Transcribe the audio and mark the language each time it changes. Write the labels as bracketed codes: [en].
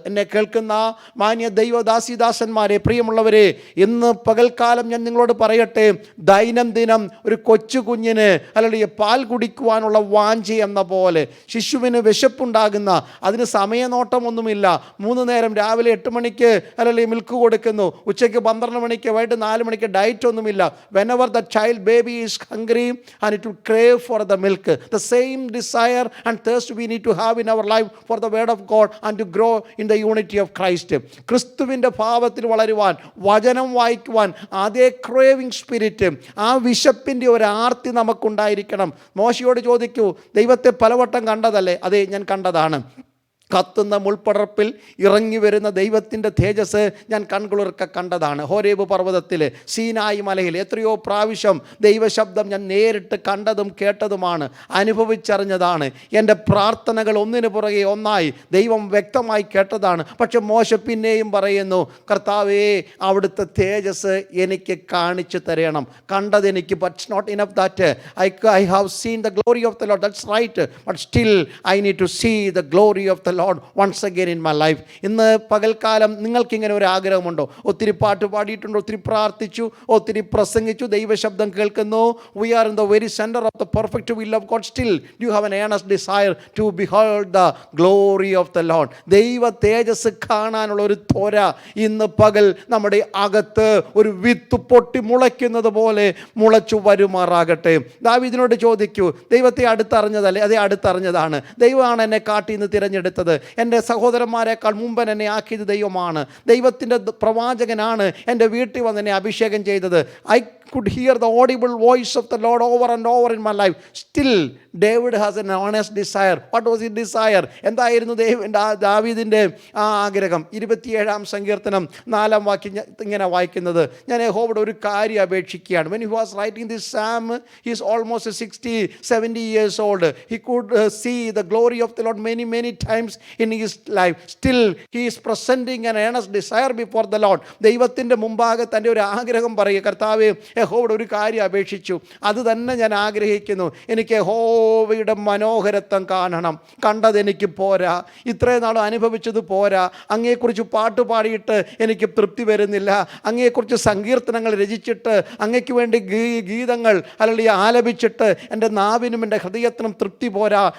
[ml] എന്നെ കേൾക്കുന്ന മാന്യ ദൈവദാസിദാസന്മാരെ, പ്രിയമുള്ളവരെ, ഇന്ന് പകൽക്കാലം ഞാൻ നിങ്ങളോട് പറയട്ടെ, ദൈനംദിനം ഒരു കൊച്ചു കുഞ്ഞിന് ഹല്ലേലൂയ പാൽ കുടിക്കുവാനുള്ള വാഞ്ചി എന്ന പോലെ, ശിശുവിന് വിശപ്പുണ്ടാകുന്ന, അതിന് സമയനോട്ടമൊന്നുമില്ല, 3 നേരം രാവിലെ 8 മണിക്ക് ഹല്ലേലൂയ മിൽക്ക് കൊടുക്കുന്നു, ഉച്ചയ്ക്ക് 12 മണിക്ക്, വൈകിട്ട് 4 മണിക്ക്, ഡയറ്റ് ഒന്നുമില്ല. [en] whenever the child baby is hungry and it will crave for the milk, the same desire and thirst we need to have in our life for the word of God and to grow in the unity of Christ. [ml] ക്രിസ്തുവിൻ്റെ ഭാവത്തിൽ വളരുവാൻ, വചനം വായിക്കുവാൻ, അതേ [en] craving spirit, [ml] ആ വിശപ്പിൻ്റെ ഒരു ആർത്തി നമുക്കുണ്ടായിരിക്കണം. മോശയോട് ചോദിക്കൂ, ദൈവത്തെ പലവട്ടം കണ്ടതല്ലേ? അതെ, ഞാൻ കണ്ടതാണ്. കത്തുന്ന മുൾപ്പടർപ്പിൽ ഇറങ്ങി വരുന്ന ദൈവത്തിൻ്റെ തേജസ് ഞാൻ കൺകുളിർക്ക കണ്ടതാണ്. ഹോരേബ് പർവ്വതത്തിൽ, സീനായി മലയിൽ എത്രയോ പ്രാവശ്യം ദൈവശബ്ദം ഞാൻ നേരിട്ട് കണ്ടതും കേട്ടതുമാണ്, അനുഭവിച്ചറിഞ്ഞതാണ്. എൻ്റെ പ്രാർത്ഥനകൾ ഒന്നിനു പുറകെ ഒന്നായി ദൈവം വ്യക്തമായി കേട്ടതാണ്. പക്ഷെ മോശ പിന്നെയും പറയുന്നു, കർത്താവേ, അവിടുത്തെ തേജസ് എനിക്ക് കാണിച്ചു തരണം. കണ്ടതെനിക്ക്, [en] But not enough that I have seen the glory of the lord, that's right, but still I need to see the glory of the lord once again in my life. [ml] ഇന്ന് പകൽക്കാലം നിങ്ങൾക്കിങ്ങനെ ഒരു ആഗ്രഹമുണ്ടോ? ഒത്തിരി പാട്ട് പാടിയിട്ടുണ്ട്, ഒത്തിരി പ്രാർത്ഥിച്ചു, ഒത്തിരി പ്രസംഗിച്ചു, ദൈവശബ്ദം കേൾക്കുന്നു. [en] We are in the very center of the perfect will of God. Still do you have an earnest desire to behold the glory of the Lord? [ml] ദൈവ തേജസ് കാണാനുള്ള ഒരു ത്വര ഇന്ന് പകൽ നമ്മുടെ അകത്ത് ഒരു വിത്ത് പൊട്ടി മുളയ്ക്കുന്നത് പോലെ മുളച്ചു വരുമാറാകട്ടെ. ദാവീദിനോട് ചോദിക്കൂ, ദൈവത്തെ അടുത്തറിഞ്ഞതല്ലേ? അതേ, അടുത്തറിഞ്ഞതാണ്. ദൈവമാണ് എന്നെ കാട്ടി ഇന്ന് തിരഞ്ഞെടുത്തത്. എൻ്റെ സഹോദരന്മാരെക്കാൾ മുമ്പൻ എന്നെ ആക്കിയത് ദൈവമാണ്. ദൈവത്തിൻ്റെ പ്രവാചകനാണ് എൻ്റെ വീട്ടിൽ വന്ന് എന്നെ അഭിഷേകം ചെയ്തത്. [en] I could hear the audible voice of the Lord over and over in my life. Still David has an honest desire. What was his desire? [ml] എന്തായിരുന്നു ദാവീദിൻ്റെ ആ ആഗ്രഹം? 27-ാം സങ്കീർത്തനം 4-ാം വാക്യം ഇങ്ങനെ വായിക്കുന്നത്, ഞാൻ യഹോവയോട് ഒരു കാര്യം അപേക്ഷിക്കുകയാണ്. [en] When he was writing this psalm, he is almost 60-70 years old. He could see the glory of the Lord many times in his life. Still he is presenting an earnest desire before the Lord. [ml] ദൈവത്തിൻ്റെ മുമ്പാകെ തൻ്റെ ഒരു ആഗ്രഹം പറയുക, കർത്താവേ, യഹോവയോട് ഒരു കാര്യം അപേക്ഷിച്ചു, അത് തന്നെ ഞാൻ ആഗ്രഹിക്കുന്നു. എനിക്ക് യഹോവയുടെ മനോഹരത്വം കാണണം. കണ്ടതെനിക്ക് പോരാ, ഇത്രയും നാളും അനുഭവിച്ചത് പോരാ, അങ്ങയെക്കുറിച്ച് പാട്ട് പാടിയിട്ട് എനിക്ക് തൃപ്തി വരുന്നില്ല, അങ്ങയെക്കുറിച്ച് സങ്കീർത്തനങ്ങൾ രചിച്ചിട്ട് അങ്ങയ്ക്ക് വേണ്ടി ഗീതങ്ങൾ അല്ലെങ്കിൽ ആലപിച്ചിട്ട് എൻ്റെ നാവിനും എൻ്റെ ഹൃദയത്തിനും തൃപ്തി പോരാ.